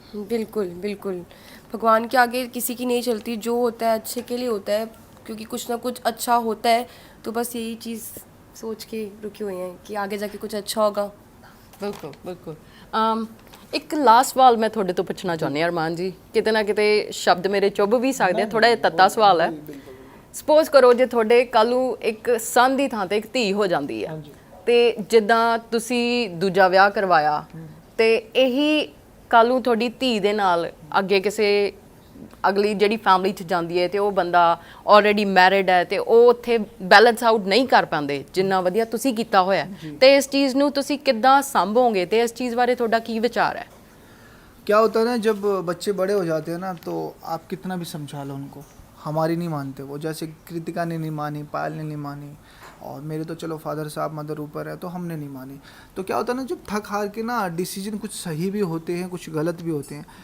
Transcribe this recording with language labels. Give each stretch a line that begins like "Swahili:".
Hindi: बिल्कुल बिल्कुल, भगवान के आगे किसी की नहीं चलती, जो होता है अच्छे के लिए होता है, क्योंकि कुछ ना कुछ अच्छा होता है। तो बस यही चीज़ सोच के रुके हुए हैं कि आगे जाके कुछ अच्छा होगा। बिल्कुल बिल्कुल।
Punjabi: ਇੱਕ ਲਾਸਟ ਸਵਾਲ ਮੈਂ ਤੁਹਾਡੇ ਤੋਂ ਪੁੱਛਣਾ ਚਾਹੁੰਦੀ ਹਾਂ ਅਰਮਾਨ ਜੀ, ਕਿਤੇ ਨਾ ਕਿਤੇ ਸ਼ਬਦ ਮੇਰੇ ਚੁੱਭ ਵੀ ਸਕਦੇ ਆ, ਥੋੜਾ ਜਿਹਾ ਤੱਤਾ ਸਵਾਲ ਹੈ। ਸਪੋਜ਼ ਕਰੋ ਜੇ ਤੁਹਾਡੇ ਕੱਲ੍ਹ ਨੂੰ ਇੱਕ ਸਨ ਦੀ ਥਾਂ ਤੇ ਇੱਕ ਧੀ ਹੋ ਜਾਂਦੀ ਹੈ, ਤੇ ਜਿੱਦਾਂ ਤੁਸੀਂ ਦੂਜਾ ਵਿਆਹ ਕਰਵਾਇਆ ਤੇ ਇਹੀ ਕੱਲ੍ਹ ਨੂੰ ਤੁਹਾਡੀ ਧੀ ਦੇ ਨਾਲ ਅੱਗੇ ਕਿਸੇ ਅਗਲੀ ਜਿਹੜੀ ਫੈਮਿਲੀ 'ਚ ਜਾਂਦੀ ਹੈ ਤੇ ਉਹ ਬੰਦਾ ਆਲਰੇਡੀ ਮੈਰਿਡ ਹੈ ਤੇ ਉਹ ਉੱਥੇ ਬੈਲੈਂਸ ਆਊਟ ਨਹੀਂ ਕਰ ਪਾਉਂਦੇ ਜਿੰਨਾ ਵਧੀਆ ਤੁਸੀਂ ਕੀਤਾ ਹੋਇਆ, ਤੇ ਇਸ ਚੀਜ਼ ਨੂੰ ਤੁਸੀਂ ਕਿੱਦਾਂ ਸੰਭੋਗੇ ਤੇ ਇਸ ਚੀਜ਼ ਬਾਰੇ ਤੁਹਾਡਾ ਕੀ ਵਿਚਾਰ ਹੈ?
Hindi: क्या होता है ना, जब बच्चे बड़े हो जाते हैं ना तो आप कितना भी समझा लो उनको, हमारी नहीं मानते वो। जैसे कृतिका ने नहीं मानी, पायल ने नहीं मानी, और मेरे तो चलो फादर साहब मदर ऊपर है तो हमने नहीं मानी। तो क्या होता है ना, जब थक हार के ना डिसीजन कुछ सही भी होते हैं कुछ गलत भी होते हैं।